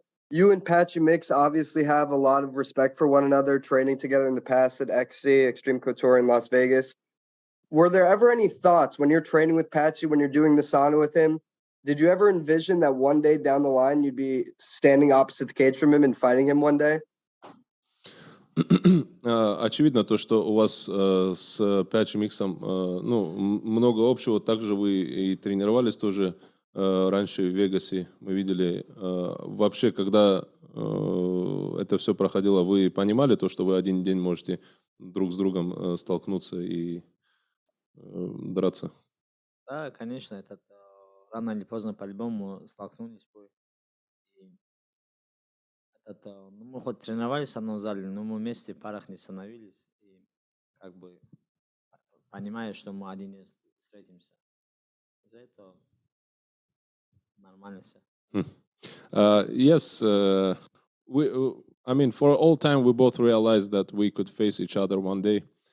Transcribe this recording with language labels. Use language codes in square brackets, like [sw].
[en] You and Patchy Mix obviously have a lot of respect for one another, training together in the past at XC, Extreme Couture in Las Vegas. Were there ever any thoughts when you're training with Patchy, when you're doing the sauna with him? Did you ever envision that one day down the line you'd be standing opposite the cage from him and fighting him one day? [ru] Очевидно то, что у вас с Patchy Mix'ом много общего. Также вы и тренировались тоже раньше в Вегасе. Мы видели вообще, когда это все проходило, вы понимали то, что вы один день можете друг с другом столкнуться и драться? Да, конечно, это рано или поздно по-любому столкнулись бы. Мы хоть тренировались в одном зале, но мы вместе в парах не становились. И как бы понимаю, что мы один день встретимся. За это нормально все. [en] Yes, I mean, for all time, we both realized that we could face each other one day.